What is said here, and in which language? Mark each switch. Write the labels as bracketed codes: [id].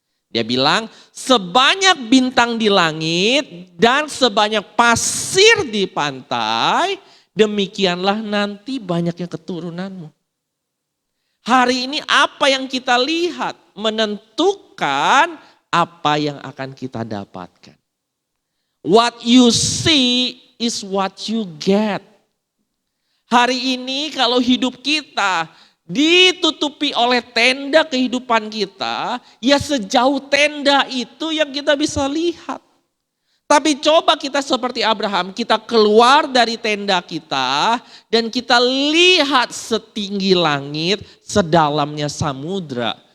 [id] Dia bilang, sebanyak bintang di langit dan sebanyak pasir di pantai, demikianlah nanti banyaknya keturunanmu. Hari ini apa yang kita lihat menentukan apa yang akan kita dapatkan. [en] What you see is what you get. [id] Hari ini kalau hidup kita ditutupi oleh tenda kehidupan kita, ya sejauh tenda itu yang kita bisa lihat. Tapi coba kita seperti Abraham, kita keluar dari tenda kita dan kita lihat setinggi langit, sedalamnya samudra.